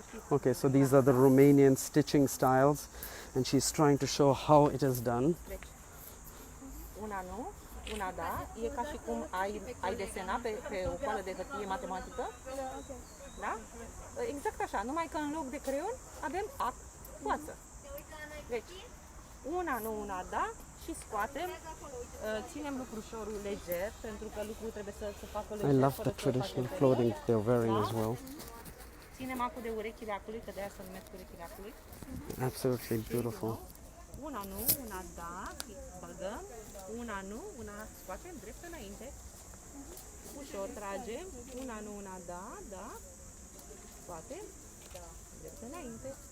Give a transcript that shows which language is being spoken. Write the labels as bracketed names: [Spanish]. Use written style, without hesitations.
[English] Okay, so these are the Romanian stitching styles, and she's trying to show how it is done. [Romanian] Una nu, una da. E ca și cum ai desena pe o coală de hârtie matematică. Da? Exact așa, numai că în loc de creion avem coață. Deci, una nu, una da, și scoatem, ținem lucrușorul leger, pentru că lucrul trebuie să se facă leger. [English] I love the traditional clothing they're wearing as well. [Romanian] Ținem acul de urechile acului, că de aia se numesc urechile acului. [English] Absolutely beautiful. [Romanian] Una nu, una da, băgăm, una nu, una scoatem drept înainte. Ușor tragem, una nu, una da, scoatem, drept înainte.